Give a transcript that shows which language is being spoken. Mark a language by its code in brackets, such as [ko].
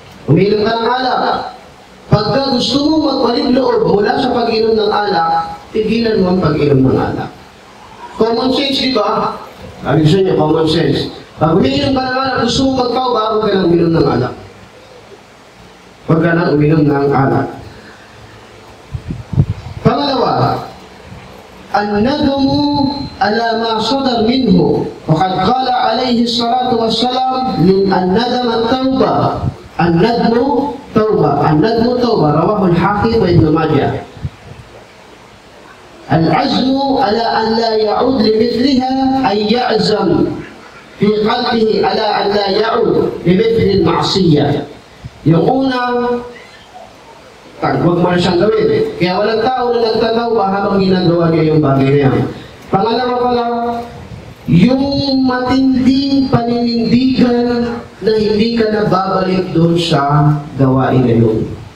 [tl] Uminom ka ng alak. Pagka gusto mo magpalit loob mula sa pag-inom ng alak, tigilan mo ang pag-inom ng alak. Common sense, di ba? Sabi gusto niya, common sense. Pag uminom ka ng alak, gusto mo magpauba, huwag ka nang uminom ng alak. Huwag ka nang uminom ng alak. [ar] Pangalawa, الندم على ما صدر منه وقد قال عليه الصلاة والسلام الندم التوبة الندم توبة رواه الحاكم وابن ماجه. العزم على أن لا يعود لمثلها أي يعزم في قلبه على أن لا يعود لمثل المعصية. [tl] يقول huwag mo na siyang gawin. Kaya walang tao na nagtatawa habang ginagawa niya yung bagay na yan. Pangalawa pala, yung matinding paninindigan na hindi ka na babalik doon sa gawain na yun.